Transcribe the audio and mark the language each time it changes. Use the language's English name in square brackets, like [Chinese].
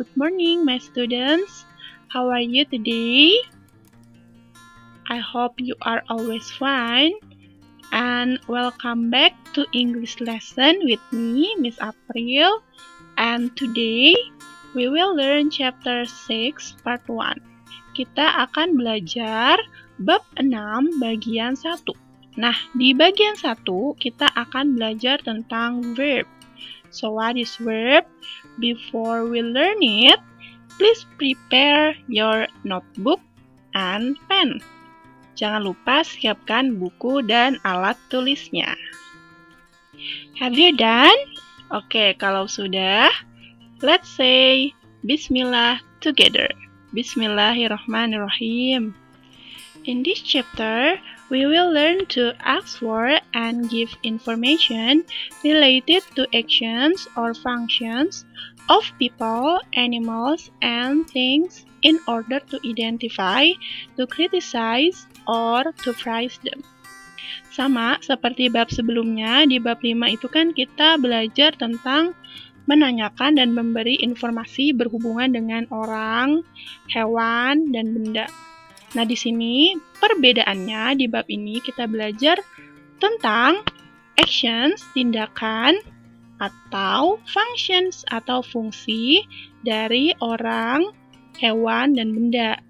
[English] Good morning, my students. How are you today? I hope you are always fine. And welcome back to English lesson with me, Miss April. And today, we will learn chapter 6, part 1. [Indonesian] Kita akan belajar bab 6, bagian 1. Nah, di bagian 1, kita akan belajar tentang verb. [English] So what is verb? Before we learn it, please prepare your notebook and pen. [Indonesian] Jangan lupa siapkan buku dan alat tulisnya. [English] Have you done? Oke, [Indonesian] kalau sudah, [English] let's say Bismillah together. [Arabic] Bismillahirrahmanirrahim. [English] In this chapter, we will learn to ask for and give information related to actions or functions of people, animals, and things in order to identify, to criticize, or to praise them. [Indonesian] Sama seperti bab sebelumnya, di bab 5 itu kan kita belajar tentang menanyakan dan memberi informasi berhubungan dengan orang, hewan, dan benda. Nah, di sini perbedaannya di bab ini kita belajar tentang actions, tindakan, atau functions atau fungsi dari orang, hewan, dan benda.